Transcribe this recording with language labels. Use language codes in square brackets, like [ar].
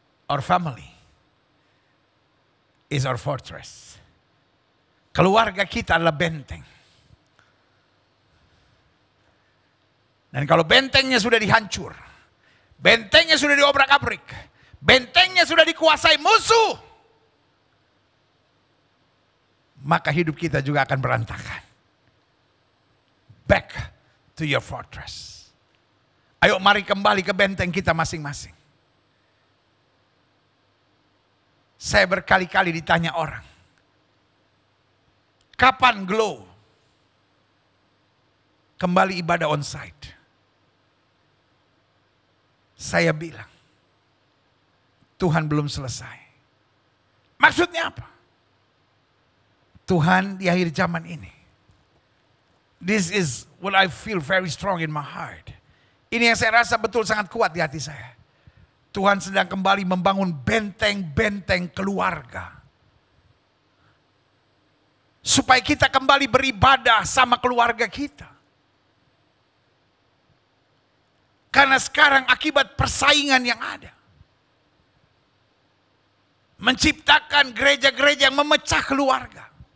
[en] Our family is our fortress. [id] Keluarga kita adalah benteng. Dan kalau bentengnya sudah dihancur, bentengnya sudah diobrak-abrik, bentengnya sudah dikuasai musuh, maka hidup kita juga akan berantakan. [en] Back to your fortress. [id] Ayo mari kembali ke benteng kita masing-masing. Saya berkali-kali ditanya orang, kapan Glow kembali ibadah onsite? Saya bilang, Tuhan belum selesai. Maksudnya apa? Tuhan di akhir zaman ini. [en] This is what I feel very strong in my heart. [id] Ini yang saya rasa betul sangat kuat di hati saya. Tuhan sedang kembali membangun benteng-benteng keluarga. Supaya kita kembali beribadah sama keluarga kita. Karena sekarang akibat persaingan yang ada, menciptakan gereja-gereja yang memecah keluarga.